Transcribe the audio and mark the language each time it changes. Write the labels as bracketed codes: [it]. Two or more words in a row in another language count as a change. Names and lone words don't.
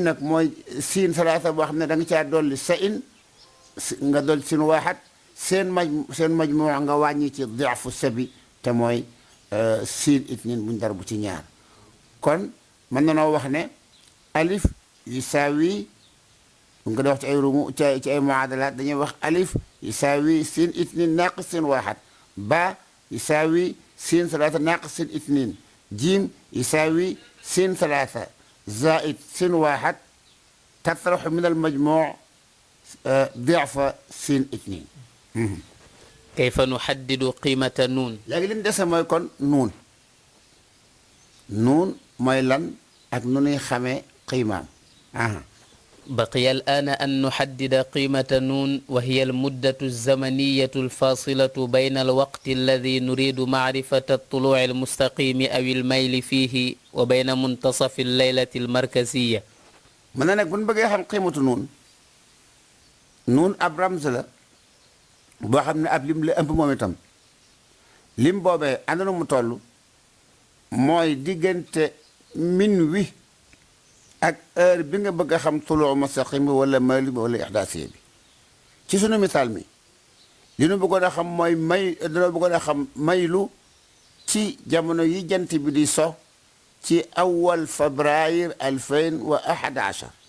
[wo] nag mooy [ar] سين ثلاثة [wo] boo xam ne da nga caa dolli sa in nga dolli [ar] سين واحد [wo] seen majmuu nga wàññi ci diafu sabi te mooy [ar] سين اثنين [wo] buñ dar bu ci ñaar kon mën na noo wax ne [ar] ألف يساوي [wo] bu nga di wax ci ay rumu ci ay muadalaat dañuy wax [ar] ألف يساوي سين اثنين ناقص سين واحد باء يساوي سين ثلاثة ناقص سين اثنين جيم يساوي سين ثلاثة زائد سين واحد تطرح من المجموع ضعف سين اثنين كيف نحدد قيمة نون [wo] léegi li ñu dese mooy kon nuun nuun mooy lan ak nu nuy xamee qiimaam [ar] بقي الآن أن نحدد قيمة نون وهي المدة الزمنية الفاصلة بين الوقت الذي نريد معرفة الطلوع المستقيم أو الميل فيه وبين منتصف الليلة المركزية [wo] mën na nag bu ñu bëggee xam [ar] قيمة نون [wo] nuun ab ramz la boo xam ne ab lim la ëmb moom itam lim boobee ànd na mu toll mooy diggante min wi ak heure bi nga bëgg a xam [ar] طلوع مستقيم [wo] bi wala maylu bi wala ihdaasiya bi ci sunu misaal mi li nu bëggoon a xam mooy dañoo bëggoon a xam maylu ci jamono yi jant bi di so ci awal février 2011